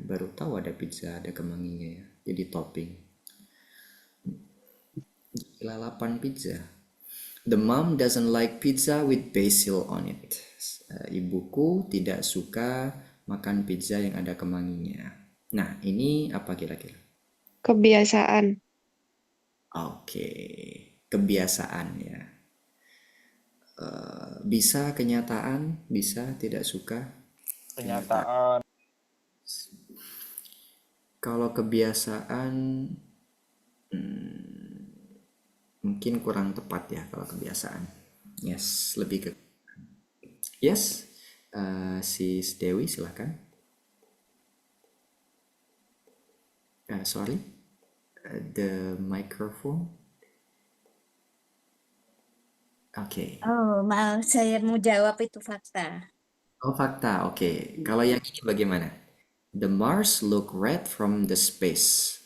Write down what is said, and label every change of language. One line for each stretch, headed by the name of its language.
Indonesian: Baru tahu ada pizza ada kemanginya ya. Jadi topping. Lalapan pizza.
English: The mom doesn't like pizza with basil on it.
Indonesian: Ibuku tidak suka makan pizza yang ada kemanginya. Nah, ini apa kira-kira? Kebiasaan. Oke, kebiasaan ya. Bisa kenyataan, bisa tidak suka. Kenyataan. Kalau kebiasaan mungkin kurang tepat ya kalau kebiasaan. Yes, lebih ke yes. Sis Dewi silahkan.
English: Sorry, the microphone.
Indonesian: Oke. Oh, maaf, saya mau jawab itu fakta. Oh, fakta. Oke. Kalau yang ini bagaimana?
English: The Mars look red from the space.